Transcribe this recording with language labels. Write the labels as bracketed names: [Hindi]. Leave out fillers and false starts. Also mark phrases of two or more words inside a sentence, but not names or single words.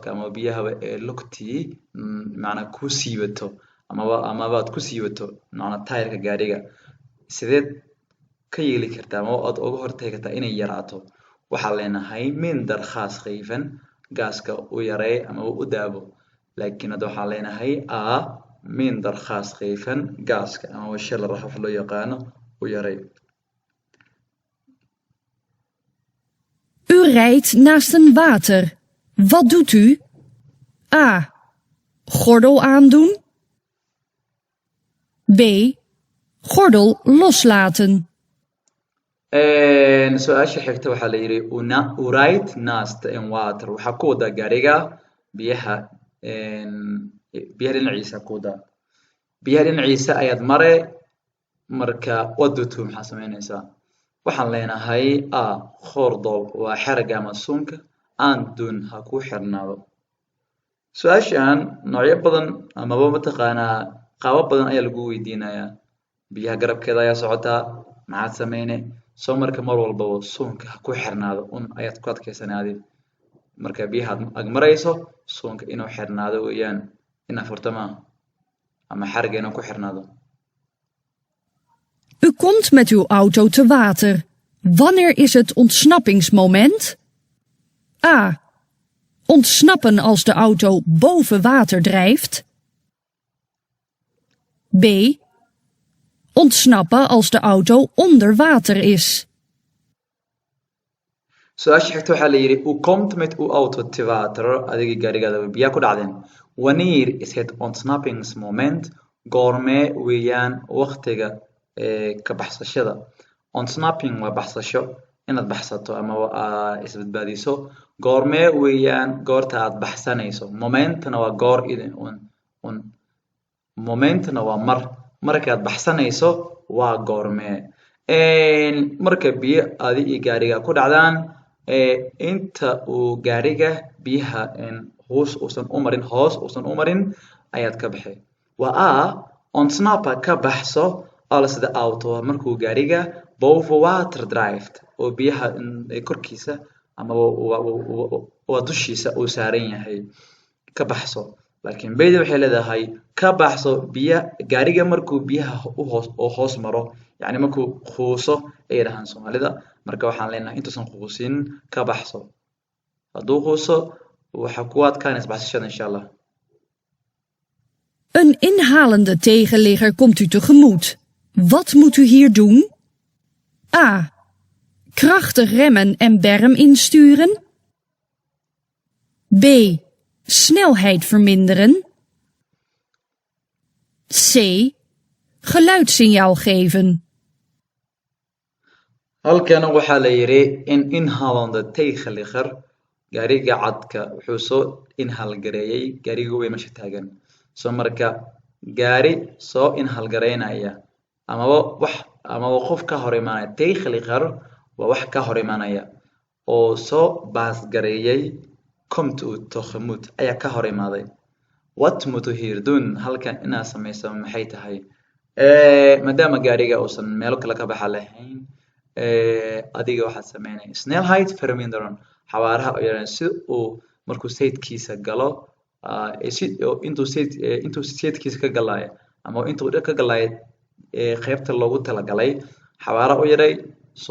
[Somali] ama biyahaba ee lugtii macnaha ku siibato amabaad ku siibato macnaha taayirka gaariga sideed ka yeeli kartaa ama aad uga hortagi kartaa inay yaraato waxaa leenahay minder khaas qayfan gaaska u yaree ama u daabo laakiin hadda waxaa leenahay minder khaas qayfan gaaska ama shil rafaf loo yaqaano u yaree. [Dutch] U rijdt naast een water. Wat doet u? A. Gordel aandoen. B. Gordel loslaten. [Somali] su-aasha xigta waxaa la yidhi [Dutch] u rijdt naast een water [Somali] waxaa ku wadaa gaariga biyaha dhinaciisa ku wadaa biyaha dhinaciisa ayaad mare marka wadutu maxaa samaynaysaa waxaan leenahay gordel waa xerga ama suunka aandun ha ku xirnaado su-aashan noocyo badan amaba mataqaanaa qaabo badan ayaa lagu weydiinayaa biyaha garabkeeda ayaa socotaa maxaad samayne soo marka mar walbaba suunka ha ku xirnaado un ayaad ku adkaysanaadi marka biyaha ag marayso suunka inuu xirnaado weeyaan ina furto maaha ama xerga inuu ku xirnaado. [Dutch] U komt met uw auto te water. Wanneer is het ontsnappingsmoment? A. Ontsnappen als de auto boven water drijft. B. Ontsnappen als de auto onder water is. [Somali] su-aasha xigta waxaa la yidhi [Dutch] u komt met uw auto te water [Somali] adigii gaarigaada biyaa ku dhacdeen [Dutch] wanneer is het ontsnappingsmoment [Somali] goormee weeyaan waqtiga ka baxsashada ontsnapping waa baxsasho inaad baxsato ama isbadbaadiso goormee weeyaan goorta aad baxsanayso momentna waa goor momentna waa markaad baxsanayso waa goormee marka biyo adi iyo gaariga ku dhacdaan inta uu gaariga biyaha hoos uusan u marin ayaad ka baxay waa ontsnappa ka baxso [Dutch] als de auto [Somali] markuu gaariga boven [Dutch] water drijft [Somali] oo biyaha korkiisa ama waa dushiisa uu saaran yahay ka baxso laakiin bayda waxay leedahay ka baxso gaariga markuu biyaha hoos maro yacni markuu quuso ay dhahaan Soomaalida marka waxaan leenahay intuusan quusin ka baxso hadduu quuso waxa ku adkaanaysa baxsashada [Arabic] insha Allah. [Dutch] Een inhalende tegenligger komt u tegemoet. Wat moet u hier doen? A. Krachtig remmen en berm insturen. B. Snelheid verminderen. C. Geluidssignaal geven. [Somali] halkan waxaa la yidhi [Dutch] in inhalende tegenligger [Somali] gaariga cadka wuxuu soo inhalgareeyay gaariga weyn meesha taagan soo marka gaari soo inhalgareynaya amaba qof ka hor imaanaya tegenligger waa wax ka hor imaanaya oo soo baasgareeyay [Dutch] komt u tegemoet [Somali] ayaa ka hor imaaday [Dutch] wat moet u hier doen [Somali] halkan inaad samayso maxay tahay maadaama gaariga uusan meelo kale ka baxa lahayn adiga waxaad samaynaya [Dutch] snelheid verminderen [Somali] xawaaraha oo yaraan si uu markuu sayidkiisa galo intuu sayidkiisa ka galaayo ama intuu ka galaayo qaybta loogu talagalay xawaara u yaray soo